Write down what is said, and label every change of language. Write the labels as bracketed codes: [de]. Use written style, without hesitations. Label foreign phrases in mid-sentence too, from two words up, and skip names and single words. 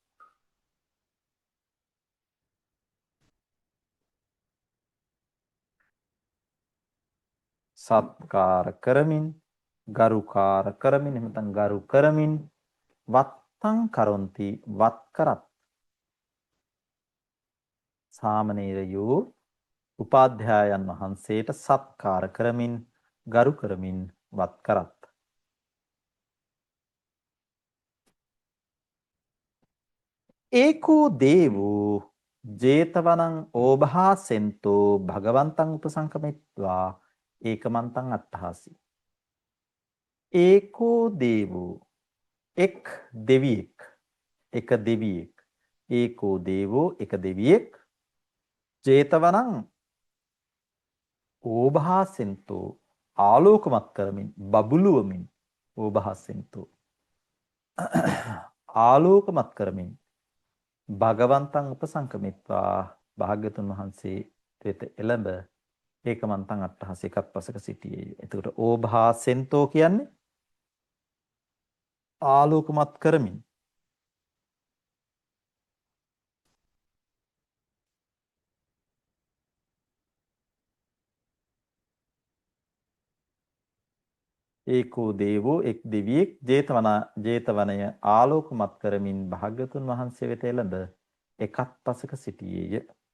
[si] සත්කාර කරමින්, ගරුකාර කරමින්, එහෙම නැත්නම් ගරු කරමින් [pi] වත්තං කරොන්ති [si] වත් කරත්. සාමණේරයෝ උපාධ්‍යායන් වහන්සේට සත්කාර කරමින්, ගරු කරමින් වත් කරත්. [pi] ඒකෝ දේවෝ ජේතවනං ඕභාසෙන්තෝ භගවන්තං උපසංකමිත්වා ඒකමන්තං අට්ඨහසි. ඒකෝ දේවෝ [si] එක් දෙවියෙක්, එක දෙවියෙක්. [pi] ඒකෝ දේවෝ [si] එක දෙවියෙක් [pi] ජේතවනං ඕභාසෙන්තෝ [si] ආලෝකමත් කරමින්, බබළුවමින්, ඕභාසෙන්තෝ ආලෝකමත් කරමින් [pi] භගවන්තං උපසංකමිත්වා [si] භාග්‍යතුන් වහන්සේ වෙත එළඹ [pi] ඒකමන්තං අට්ඨහස [si] එකත් පසක සිටියේය. එතකොට ඕභාසෙන්තෝ කියන්නේ ආලෝකමත් කරමින්. ඒකෝ දේවෝ එක් දෙවියෙක් ජේතවනය ආලෝකමත් කරමින් භාග්‍යතුන් වහන්සේ වෙත එළඹ එකත් පසක සිටියේය.